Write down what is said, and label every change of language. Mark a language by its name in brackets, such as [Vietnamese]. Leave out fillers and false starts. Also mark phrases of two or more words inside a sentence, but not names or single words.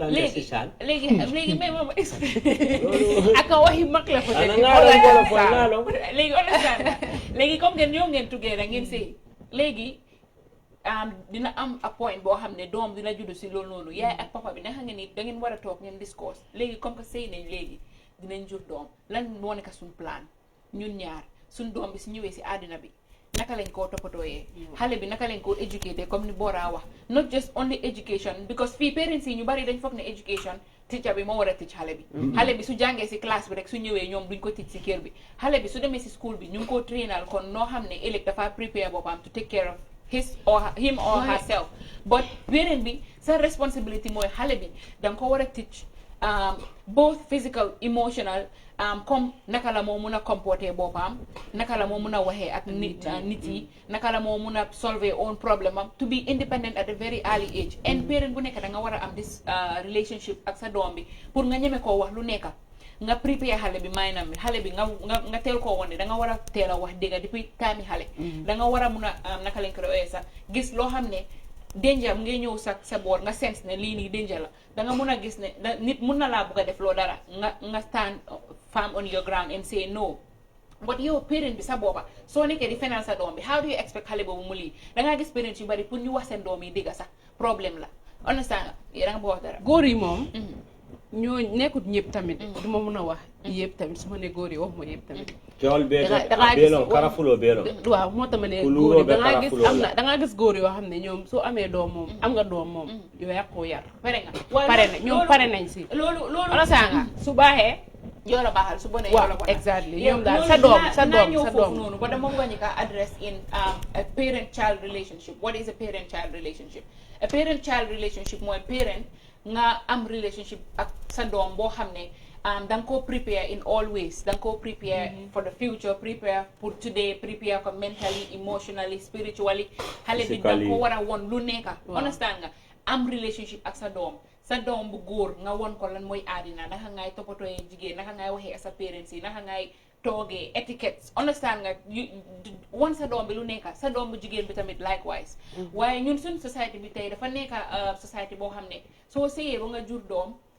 [Wolof] léegi mais moom aka waxi mag la fa léegi understand léegi comme ngeen ñëw ngeen tuggee rek ngeen sëy léegi dina am [English] a point [Wolof] boo xam ne doom dina juddu si loolu noonu yaay ak papa bi naka ngeen ni da ngeen war a toog ngeen discourse léegi [French] comme que [Wolof] sëy nañ léegi dinañ jur doom lan moo nekk suñ plan ñun ñaar suñ doom bi si ñëwee si àddina bi naka lañ koo toppatooyee xale bi naka lañ koo éduquer comme ni Bora wax [English] not just only education [Wolof] because fii parents yi ñu bari dañ foog ne education teacher bi moo war a teach xale bi xale bi su jàngee si classe bi rek su ñëwee ñoom duñ ko teach si kër bi xale bi su demee si school bi ñu ngi koo trainal kon noo xam ne ëllëg dafa prepare boppam [English] to take care of him or herself but [Wolof] parent bi sa responsibility mooy xale bi danga ko war a teach [English] both physical, emotional, [Wolof] comme naka la moo mun a comporter boppam naka la moo mun a waxee ak nit yi naka la moo mun a [English] solve own problem [Wolof] am [English] to be independent at a very early age and [Wolof] parent bu nekk da nga war a am [English] this relationship [Wolof] ak sa doom bi pour nga ñeme koo wax lu nekk nga prepare xale bi maanaam xale bi nga teel koo woon ne da nga war a teel a wax dëgg depuis time xale da nga war a mun a naka lañ ko doyee sax gis loo xam ne danger ngay ñëw sa boor nga sense ne lii nii danger la da nga mun a gis ne nit mun na laa bugg a def loo dara nga [English] stand firm on your ground and say no but [Wolof] yow parent bi sa booba soo nekkee di fenal sa doom bi [English] how do you expect [Wolof] xale boobu mu lii da ngaa gis parents yu bari pour ñu wax seen doom yi dégg sax problème la understand nga da nga bëgg wax dara góor yi moom ñoo nekkut ñëpp tamit du ma mun a wax yëpp tamit su ma ne góor yi wax ma yëpp tamit teewul beelon karafuloo beelon waaw moo tax ma ne góor yi dangaa gis am na dangaa gis góor yoo xam ne ñoom soo amee doom moom am nga doom moom yow yàqoo yar pare na ñoom pare nañ si loolu wala saa nga su baaxee yoo la baaxal su bonee yoo la bonal exactly ñoom daal sa doom noonu ba dama nga ñu ka address [English] in a parent child relationship. What is a parent child relationship? A parent child relationship mooy parent [Wolof] nga am [English] relationship [Wolof] ak sa doom boo xam ne da nga koo [English] prepare in all ways [Wolof] da nga koo [English] prepare for the future, prepare for today, prepare ko mentally, emotionally, spiritually. [Wolof] Xale bi da nga ko war a won lu nekka understand nga am relationship ak sa doom bu góor nga won ko lan mooy àddina naka ngay toppatooyee jigéen naka ngay waxee sa parents yi naka ngay toogee etiquette understand nga won sa doom bi lu nekka sa doom bu jigéen bi tamit likewise waaye ñun suñ society bi tey dafa nekka society boo xam ne soo séyee ba nga jur doom